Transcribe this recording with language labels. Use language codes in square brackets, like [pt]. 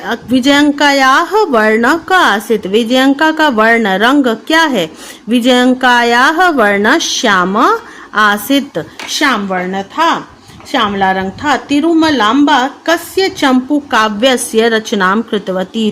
[sa] विजयंकायाः वर्ण का आसीत। [hi] विजयंका का वर्ण रंग क्या है, [sa] विजयंकायाः वर्ण श्याम आसीत, [hi] श्याम वर्ण था, श्यामला रंग था। [sa] तिरुमलांबा कस्य चंपू काव्यस्य रचनां कृतवती।